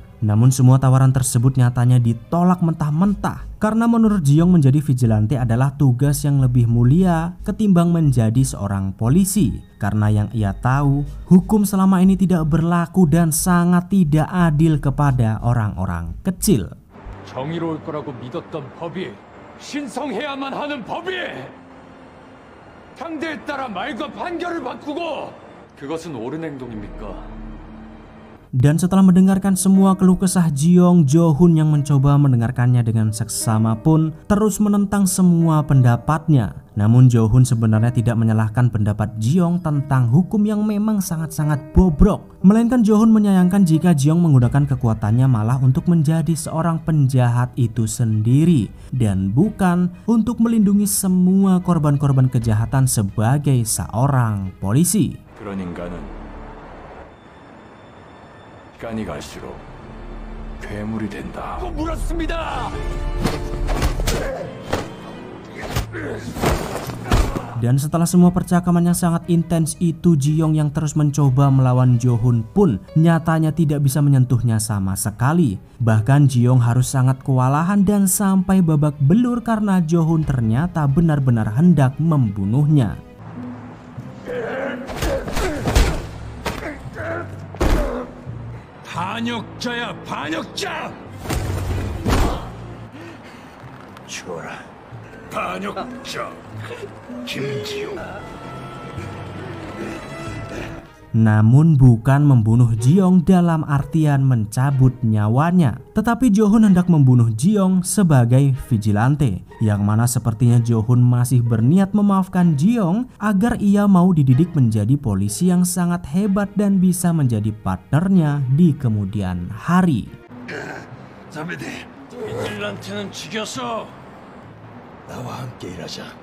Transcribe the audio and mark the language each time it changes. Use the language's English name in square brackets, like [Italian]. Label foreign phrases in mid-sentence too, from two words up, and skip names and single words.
[Indonesian] Namun semua tawaran tersebut nyatanya ditolak mentah-mentah karena menurut Ji-young menjadi vigilante adalah tugas yang lebih mulia ketimbang menjadi seorang polisi. Karena yang ia tahu, hukum selama ini tidak berlaku dan sangat tidak adil kepada orang-orang kecil. [Korean] 정의로울 거라고 믿었던 법이 신성해야만 하는 법이 상대에 따라 말과 판결을 바꾸고 그것은 옳은 행동입니까? [Indonesian] Dan setelah mendengarkan semua keluh kesah Ji-young, Jo-hun yang mencoba mendengarkannya dengan seksama pun terus menentang semua pendapatnya. Namun Jo-hun sebenarnya tidak menyalahkan pendapat Ji-young tentang hukum yang memang sangat-sangat bobrok. Melainkan Jo-hun menyayangkan jika Ji-young menggunakan kekuatannya malah untuk menjadi seorang penjahat itu sendiri dan bukan untuk melindungi semua korban-korban kejahatan sebagai seorang polisi. [Korean] 그런 인간은 시간이 갈수록 괴물이 된다. 물었습니다. [Indonesian] Dan setelah semua percakapan yang sangat intens itu, Ji-young yang terus mencoba melawan Jo-hun pun nyatanya tidak bisa menyentuhnya sama sekali. Bahkan Ji-young harus sangat kewalahan dan sampai babak belur karena Jo-hun ternyata benar-benar hendak membunuhnya. [Korean] 반역자야, 반역자! 죽어라. 반역자 김지용. [Indonesian] Namun bukan membunuh Ji-young dalam artian mencabut nyawanya, tetapi Jo-hun hendak membunuh Ji-young sebagai vigilante, yang mana sepertinya Jo-hun masih berniat memaafkan Ji-young agar ia mau dididik menjadi polisi yang sangat hebat dan bisa menjadi partnernya di kemudian hari. [Korean] 자매들, vigilant는 죽였어. 나와 함께 일하자.